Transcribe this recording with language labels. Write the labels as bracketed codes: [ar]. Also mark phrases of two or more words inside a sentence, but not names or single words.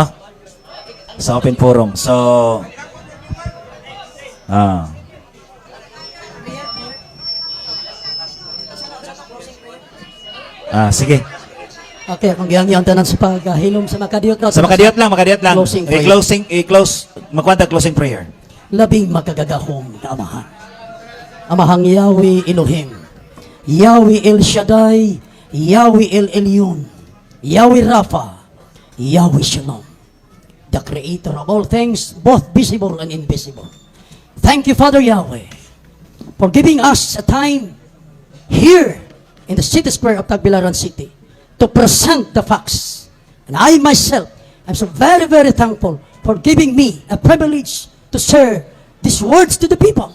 [ceb] Sa [en] open forum. [ceb] So Sige. Okay, akong gihangyan tanan sa paghilom sa makadiyot na. Sa makadiyot lang. [en] Closing prayer. [ceb] Magkwanta [en] closing prayer. [ceb] Labing magagagahong na Amahan. Amahang Yahweh Elohim, Yahweh El Shaddai, Yahweh El Elyon, Yahweh Rapha, Yahweh Shalom, [en] the Creator of all things, both visible and invisible. Thank you, Father Yahweh, for giving us a time here in the city square of Tagbilaran City to present the facts. And I myself am so very, very thankful for giving me a privilege to share these words to the people.